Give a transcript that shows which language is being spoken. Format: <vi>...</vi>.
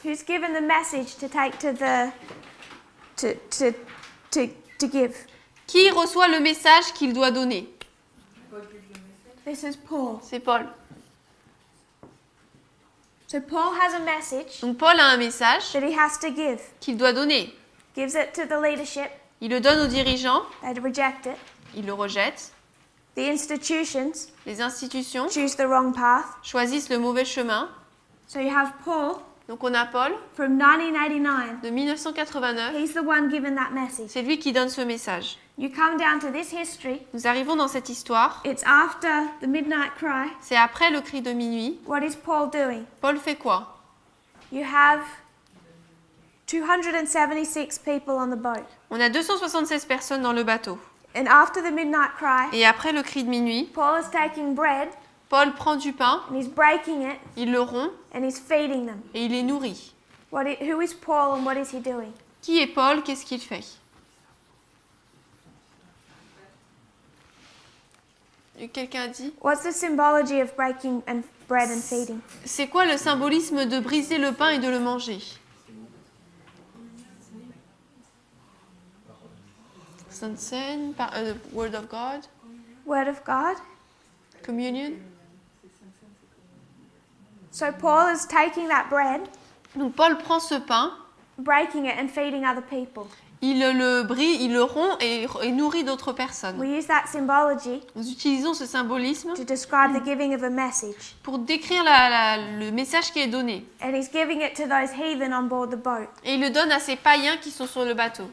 <en>Who's given the message to take to the to give?</en> <fr>Qui reçoit le message qu'il doit donner?</fr> <en>This is Paul.</en> <fr>C'est Paul.</fr> <en>So Paul has a message</en> <fr>Donc Paul a un message</fr> <en>that he has to give.</en> <fr>qu'il doit donner.</fr> <en>Gives it to the leadership.</en> <fr>Il le donne aux dirigeants,</fr> <en>They reject it.</en> <fr>il le rejette.</fr> <en>The institutions</en> <fr>Les institutions</fr> <en>choose the wrong path.</en> <fr>choisissent le mauvais chemin.</fr> <en>So you have Paul</en> <fr>Donc on a Paul</fr> <en>from 1989.</en> <fr>de 1989.</fr> <en>He's the one given that message.</en> <fr>C'est lui qui donne ce message.</fr> <en>You come down to this history.</en> <fr>Nous arrivons dans cette histoire.</fr> <en>It's after the midnight cry.</en> <fr>C'est après le cri de minuit.</fr> <en>What is Paul doing?</en> <fr>Paul fait quoi?</fr> <en>You have 276 people on the boat.</en> <fr>On a 276 personnes dans le bateau.</fr> <en>And after the midnight cry,</en> <fr>Et après le cri de minuit,</fr> <en>Paul is taking bread</en> <fr>Paul prend du pain,</fr> <en>and he's breaking it</en> <fr>il le rompt</fr> <en>and he's feeding them.</en> <fr>et il les nourrit.</fr> <en>Who is Paul and what is he doing?</en> <fr>Qui est Paul? Qu'est-ce qu'il fait? Quelqu'un a dit?</fr> <en>What's the symbology of breaking and bread and feeding?</en> <fr>C'est quoi le symbolisme de briser le pain et de le manger?</fr> <en>Sainte Seine, Word of God, Word of God. Communion. So Paul is taking that bread,</en> <fr>Donc Paul prend ce pain,</fr> <en>breaking it and feeding other people.</en> <fr>il le brise, il le rompt et nourrit d'autres personnes.</fr> <en>We use that symbology</en> <fr>Nous utilisons ce symbolisme</fr> <en>to describe the giving of a message.</en> <fr>pour décrire le message qui est donné.</fr> <en>And he's giving it to those heathen on board the boat</en> <fr>Et il le donne à ces païens qui sont sur le bateau,</fr>